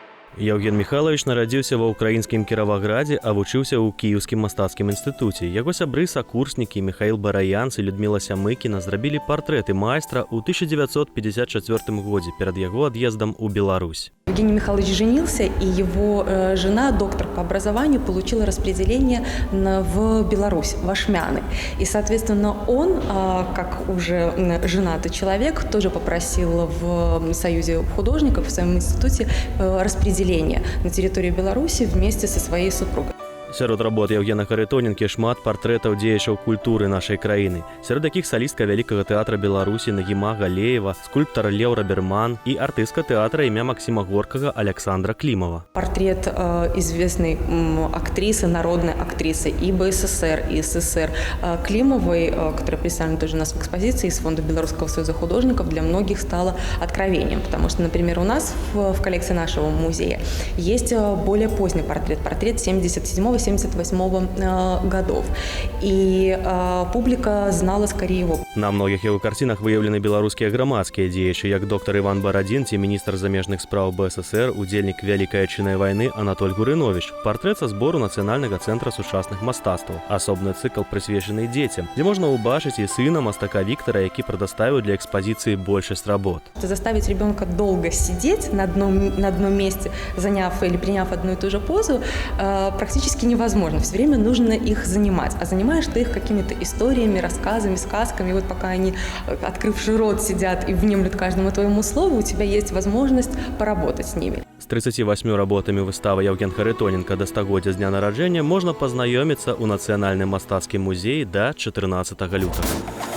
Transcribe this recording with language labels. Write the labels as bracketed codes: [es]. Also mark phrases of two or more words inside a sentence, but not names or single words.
[be] Евген Михайлович нарадзіўся ва ўкраінскім Кіраваградзе, а вучыўся ў Кіеўскім мастацкім інстытуце. Яго сябры, сакурснікі Михаил Бараянц і Людмила Сямыкіна зрабілі партрэты майстра ў 1954 годзе перад яго ад'ездам у Беларусь. [ru] Евгений Михайлович женился, и его жена, доктор по образованию, получила распределение в Беларусь, в Ашмяны. И, соответственно, он, как уже женатый человек, тоже попросил в Союзе художников, в своем институте, распределение на территорию Беларуси вместе со своей супругой. [be] Сярод работ Евгена Харитоненкі шмат партрэтаў дзеячаў культуры нашай краіны. Сярод якіх салістка Вялікага тэатра Беларусі Нагіма Галеева, скульптор Леў Раберман і артыстка тэатра імя Максима Горкага Александра Климова. [ru] Портрет известной актрисы, народной актрисы и БССР, и СССР Климовой, которая представлена тоже у нас в экспозиции из Фонда Белорусского союза художников, для многих стало откровением. Потому что, например, у нас в коллекции нашего музея есть более поздний портрет 77-78 годов. И публика знала скорее его. [be] На многіх яго карцінах выяўлены беларускія грамадскія дзеячы, як доктор Іван Барадзін ці міністр замежных спраў БССР, удзельнік Вялікай Адчыннай вайны Анатоль Гурынович. Партрэт са збору Нацыянальнага цэнтра сучасных мастацтваў. Асобны цыкл прысвечаны дзецям, дзе можна ўбачыць і сына мастака Віктара, які прадставіў для экспазіцыі большасць работ. [ru] Заставить ребенка долго сидеть на одном месте, заняв или приняв одну и ту же позу, практически невозможно. Все время нужно их занимать. А занимаешь ты их какими-то историями, рассказами, сказками. И вот пока они, открывший рот, сидят и внемлют каждому твоему слову, у тебя есть возможность поработать с ними. [be] З 38 работамі выставы Евген Харитоненка да стагоддзя з дня нараджэння можна пазнаёміцца ў Нацыянальным мастацкім музеі да 14 лютага.